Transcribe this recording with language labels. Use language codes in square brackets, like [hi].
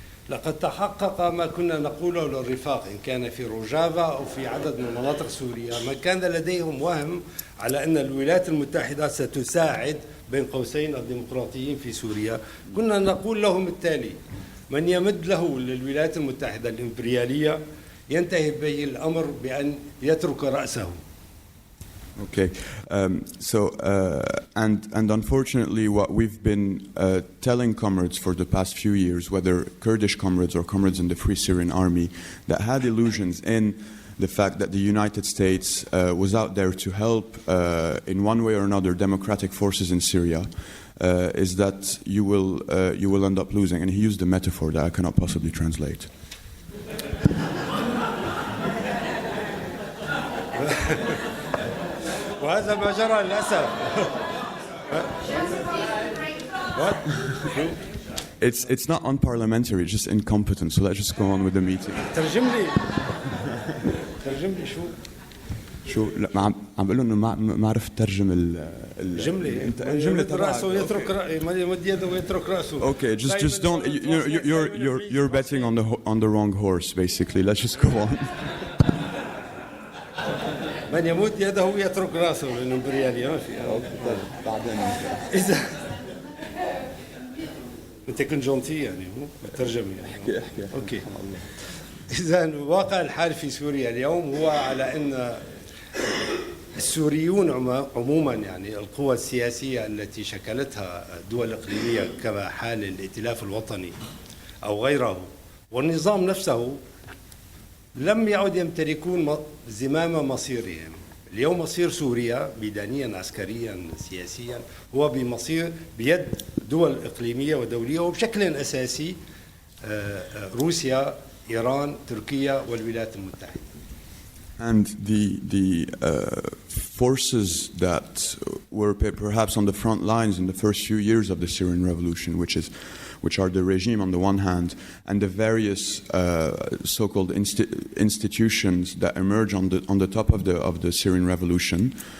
[ar] لقد تحقق ما كنا نقوله للرفاق إن كان في روجافا أو في عدد من مناطق سوريا، ما كان لديهم وهم على أن الولايات المتحدة ستساعد بين قوسين الديمقراطيين في سوريا. كنا نقول لهم التالي: من يمد له للولايات المتحدة الإمبريالية ينتهي به الأمر بأن يترك رأسه. [en] Okay, and unfortunately what we've been telling comrades for the past few years, whether Kurdish comrades or comrades in the Free Syrian Army, that had illusions in the fact that the United States was out there to help in one way or another democratic forces in Syria, is that you will end up losing. And he used a metaphor that I cannot possibly translate. [ar] وهذا ما جرى للأسف. [en] What? It's not unparliamentary, it's just incompetent. So let's just go on with the meeting. [ar] ترجم لي شو لا عم بقول له انه ما عرفت ترجم الجمله. الجمله راسه يترك يمد يده ويترك راسه. [en] Okay, just don't. You're betting on the wrong horse, basically. Let's just go on. [ar] من يمد يده ويترك راسه للإمبريالية ما في. بعدين إذا أنت كنت جونتي يعني بالترجمة يعني. احكي. [en] Okay. [ar] إذا الواقع الحال في سوريا اليوم هو على أن السوريون عموما يعني القوى السياسية التي شكلتها الدول الإقليمية كما حال الائتلاف الوطني أو غيره والنظام نفسه لم يعد يمتلكون زمام مصيرهم. اليوم مصير سوريا ميدانيا عسكريا سياسيا هو بيد دول إقليمية ودولية وبشكل أساسي روسيا، إيران، تركيا والولايات المتحدة. [en] And the forces that were perhaps on the front lines in the first few years of the Syrian revolution, which are the regime on the one hand, and the various so-called institutions that emerge on the top of the Syrian revolution,